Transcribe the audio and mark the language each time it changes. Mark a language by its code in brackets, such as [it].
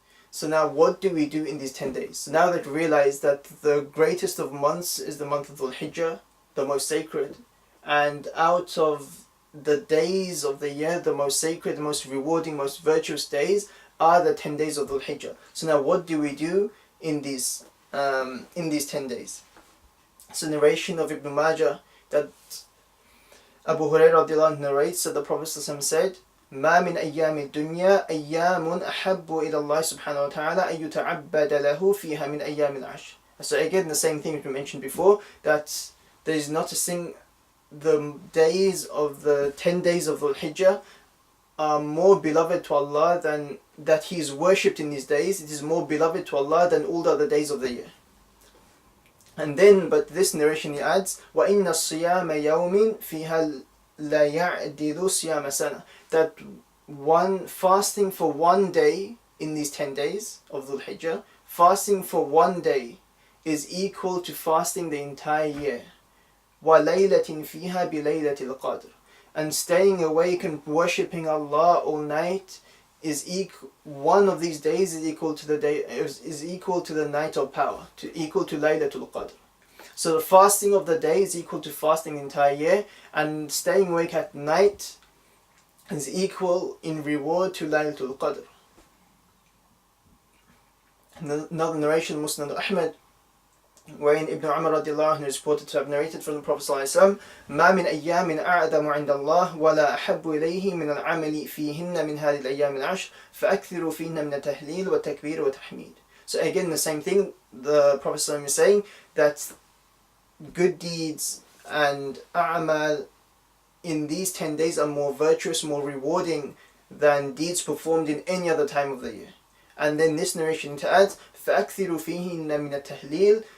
[en] So now what do we do in these 10 days? So now that we realize that the greatest of months is the month of Dhul Hijjah, the most sacred, and out of the days of the year, the most sacred, the most rewarding, most virtuous days are the 10 days of Dhul Hijjah. So now what do we do in these 10 days? It's a narration of Ibn Majah that Abu Hurairah narrates that the Prophet said, [ar] ما من أيام الدنيا أيام أحب إلى الله سبحانه وتعالى أن يتعبد له فيها من أيام العشر. [en] So again, the same thing we mentioned before, that there is not a thing, the days of the 10 days of Dhul Hijjah are more beloved to Allah than that He is worshipped in these days. It is more beloved to Allah than all the other days of the year. And then, but this narration he adds, [ar] وَإِنَّ الصِّيَامَ يَوْمٍ فِيهَا لَا يَعْدِلُ صِيَامَ سَنَةٍ. [en] That one fasting for one day in these 10 days of Dhul Hijjah, fasting for one day is equal to fasting the entire year. [ar] وَلَيْلَةٍ فِيهَا بِلَيْلَةِ الْقَدْرِ. [en] And staying awake and worshipping Allah all night is one of these days is equal to the night of power, equal to Laylatul Qadr. So the fasting of the day is equal to fasting the entire year, and staying awake at night is equal in reward to Laylatul Qadr. Another narration, Musnad Ahmad, wherein Ibn Umar radiallahu anhu is reported to have narrated from the Prophet ﷺ, [ar] ما من أيام أعظم عند الله ولا أحب إليه من العمل فيهن من هذه الأيام العشر فأكثروا فيهن من التهليل والتكبير والتحميد. [en] So again, the same thing, the Prophet ﷺ is saying that good deeds and a'mal in these 10 days are more virtuous, more rewarding than deeds performed in any other time of the year. And then this narration to add, [ar] فَأَكْثِرُوا فِيهِنَّ مِنَ التَّهْلِيلِ.